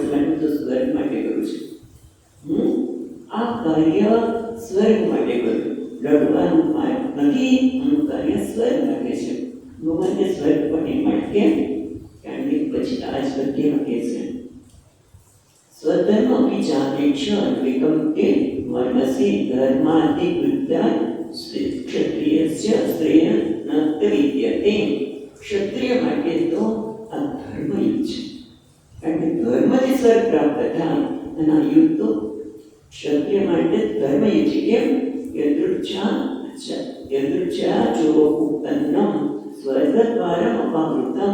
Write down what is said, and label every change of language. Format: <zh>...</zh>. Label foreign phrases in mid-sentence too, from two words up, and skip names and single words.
<gu>માટે તો સ્વર્ગ માટે કરું છું. આ કાર્ય સ્વર્ગ માટે કર્યું. લડવાનું કાર્ય નથી, આનું કાર્ય સ્વર્ગ માટે છે. ભગવાનને સ્વર્ગ પણ એ માટે કેમ? કારણ કે પછી આજ પ્રત્યે કહે છે સ્વર્ગ</gu> <sa>स्वधर्मपि चापेक्ष विकं ते मनसि धर्माधिकृत्य क्षत्रियस्य श्रेय न विद्यते.</sa> <gu>ક્ષત્રિય માટે તો આ ધર્મયુદ્ધ છે, કારણ કે ધર્મથી સ્વર્ગ પ્રાપ્ત થાય અને આ યુદ્ધ તો ક્ષત્રિય માટે ધર્મયુદ્ધ છે. કેમ?</gu> <sa>યદૃચ્છા જો ઉત્પન્નમ સ્વર્ગદ્વારમ અપાવૃતમ.</sa>